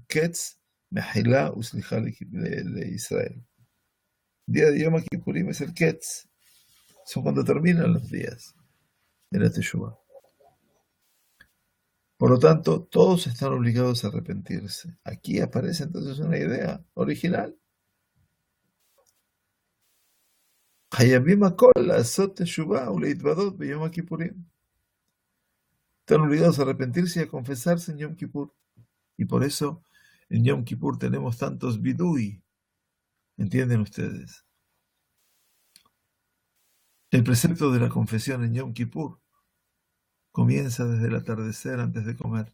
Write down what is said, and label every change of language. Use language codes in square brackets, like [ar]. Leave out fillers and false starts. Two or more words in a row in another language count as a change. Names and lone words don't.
[he] קץ מחילה וסליחה de Israel. [es] El día de Yom Kippurim es el Ketz, son cuando terminan los días de la Teshuvah. Por lo tanto, todos están obligados a arrepentirse. Aquí aparece entonces una idea original. [he] חייבים הכל לעשות תשובה ולהתוודות ביום כיפורים. [es] Están obligados a arrepentirse y a confesarse en Yom Kippur. Y por eso en Yom Kippur tenemos tantos bidui. ¿Entienden ustedes? El precepto de la confesión en Yom Kippur comienza desde el atardecer antes de comer.